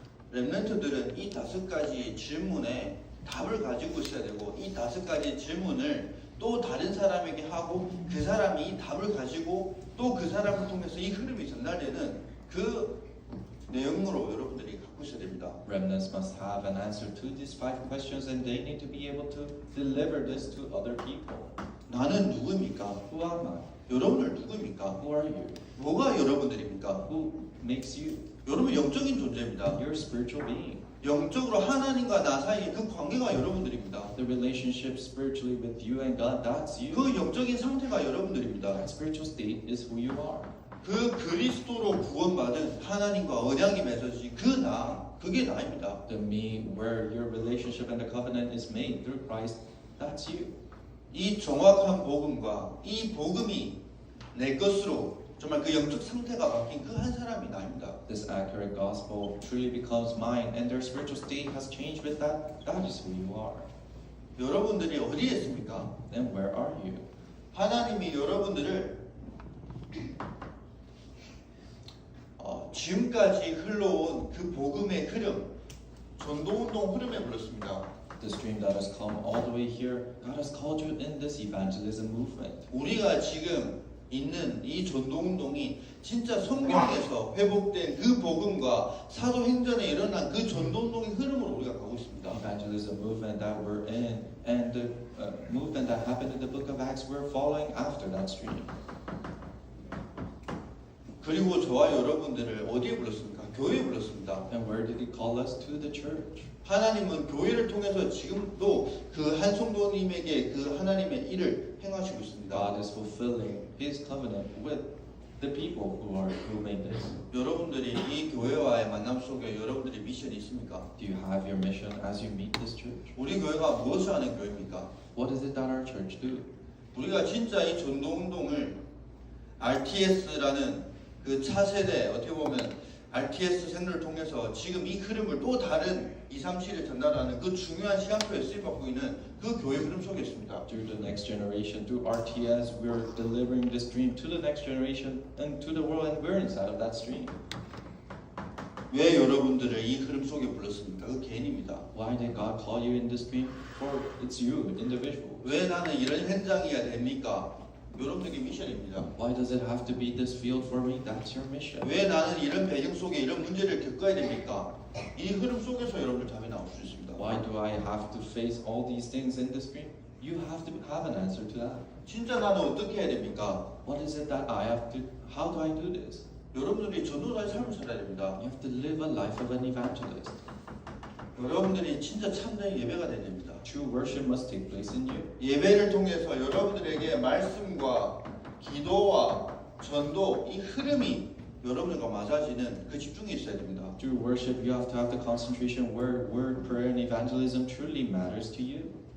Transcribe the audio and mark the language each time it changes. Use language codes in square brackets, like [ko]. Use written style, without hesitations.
[ko] 렘넌트들은 이 5가지 질문에 답을 가지고 있어야 되고 이 5가지 질문을 또 다른 사람에게 하고 그 사람이 이 답을 가지고 또 그 사람을 통해서 이 흐름이 전달되는 그 내용으로 여러분들이 갖고 있어야 됩니다. [en] Remnants must have an answer to these 5 questions, and they need to be able to deliver this to other people. [ko] 나는 누구입니까? [en] Who am I? [ko] 여러분들 누구입니까? [en] Who are you? [ko] 뭐가 여러분들입니까? [en] Who makes you? [ko] 여러분 영적인 존재입니다. [en] You're a spiritual being. [ko] 영적으로 하나님과 나 사이의 그 관계가 여러분들입니다. [en] The relationship spiritually with you and God, that's you. [ko] 그 영적인 상태가 여러분들입니다. [en] That spiritual state is who you are. [ko] 그 그리스도로 구원받은 하나님과 언약이 맺어진 그 나, 그게 나입니다. [en] The me, where your relationship and the covenant is made through Christ, that's you. [ko] 이 정확한 복음과 이 복음이 내 것으로 정말 그 영적 상태가 바뀐 그 한 사람이 나입니다. [en] This accurate gospel truly becomes mine, and their spiritual state has changed with that. That is who you are. [ko] 여러분들이 어디에 있습니까? [en] Then where are you? [ko] 하나님이 여러분들을 지금까지 흘러온 그 복음의 흐름, 전도운동 흐름에 불렀습니다. [en] The stream that has come all the way here, God has called you in this evangelism movement. [ko] 우리가 지금 있는 이 전도운동이 진짜 성경에서 회복된 그 복음과 사도행전에 일어난 그 전도운동의 흐름으로 우리가 가고 있습니다. [en] Evangelism movement that we're in, and the movement that happened in the book of Acts, we're following after that stream. [ko] 그리고 저와 여러분들을 어디에 불렀습니까? 교회에 불렀습니다. [en] And where did He call us? To the church. [ko] 하나님은 교회를 통해서 지금도 그 한 성도님에게 그 하나님의 일을 행하시고 있습니다. [en] God is fulfilling His covenant with the people who made this. [ko] 여러분들이 이 교회와의 만남 속에 여러분들의 미션이 있습니까? [en] Do you have your mission as you meet this church? [ko] 우리 교회가 무엇을 하는 교회입니까? [en] What is it that our church do? [ko] 우리가 진짜 이 전도운동을 RTS라는 그 차세대 어떻게 보면 RTS 생를 통해서 지금 이 흐름을 또 다른 2, 3, 7에 전달하는 그 중요한 시간표에 쓰임받고 있는 그 교회 흐름 속에 있습니다. [en] Through the next generation, through RTS, we're delivering this stream to the next generation and to the world, and we're inside of that stream. [ko] 왜 여러분들을 이 흐름 속에 불렀습니까? 그 개인입니다. [en] Why did God call you in this stream? For it's you, individual. [ko] 왜 나는 이런 현장이어야 됩니까? 여러분들에게 미션입니다. [en] Why does it have to be this field for me? That's your mission. [ko] 왜 나는 이런 배경 속에 이런 문제를 겪어야 됩니까? 이 흐름 속에서 여러분들 답이 나올 수 있습니다. [en] Why do I have to face all these things in the stream? You have to have an answer to that. [ko] 진짜 나는 어떻게 해야 됩니까? [en] What is it that I have to? How do I do this? [ko] 여러분들이 전도자의 삶을 살아야 됩니다. [en] You have to live a life of an evangelist. [ko] 여러분들이 진짜 참된 예배가 돼야 됩니다. [en] True worship must take place in you. [ko] 예배를 통해서 여러분들에게 말씀과 기도와 전도 이 흐름이 여러분들과 맞아지는 그 집중이 있어야 됩니다. [en] Through worship, you have to have the concentration where word, prayer, and evangelism truly matters to you.